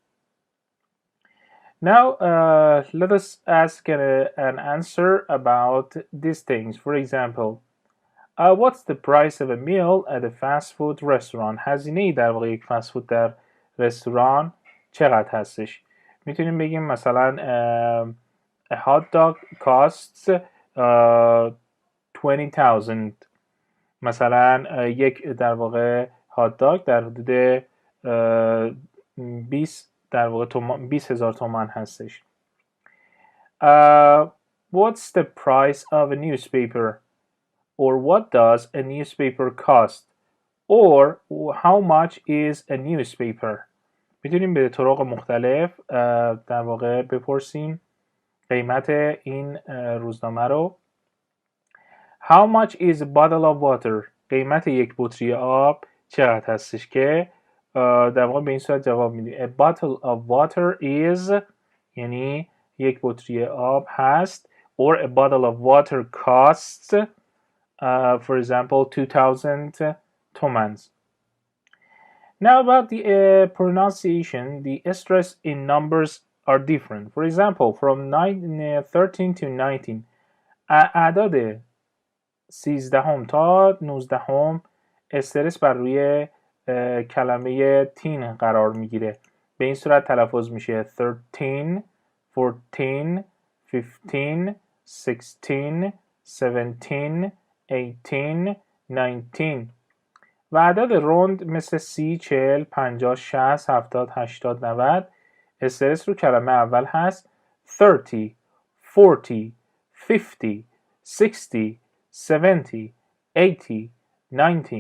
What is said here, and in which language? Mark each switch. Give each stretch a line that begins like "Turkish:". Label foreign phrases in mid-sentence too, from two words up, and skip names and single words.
English: Now let us ask an answer about these things. For example, what's the price of a meal at a fast food restaurant?
Persian: هزینه در واقع یک فست فود در رستوران چقدر هستش؟ میتونیم بگیم مثلا
English: a hot dog costs 20,000
Persian: مثلا یک در واقع هات داگ در حدود 20 در واقع 20,000 تومان هستش.
English: What's the price of a newspaper? Or what does a newspaper cost? Or how much is a newspaper?
Persian: میتونیم به طرق مختلف در واقع بپرسیم قیمت این روزنامه رو.
English: How much is a bottle of water?
Persian: قیمت یک بطری آب چقدر هستش که در واقع به این صورت جواب میدیم.
English: A bottle of water is
Persian: یعنی یک بطری آب هست
English: or a bottle of water costs for example 2,000 tomans. Now about the pronunciation, the stress in numbers are different. For example, from 13 to 19
Persian: اعداد 13 تا 19 استرس بر روی کلمه تین قرار میگیره. به این صورت تلفظ میشه 13 14 15 16 17 18 19 و اعداد روند مثل 30 40 50 60 70 80 90 استرس رو کلمه اول هست 30 40 50 60 70 80 90.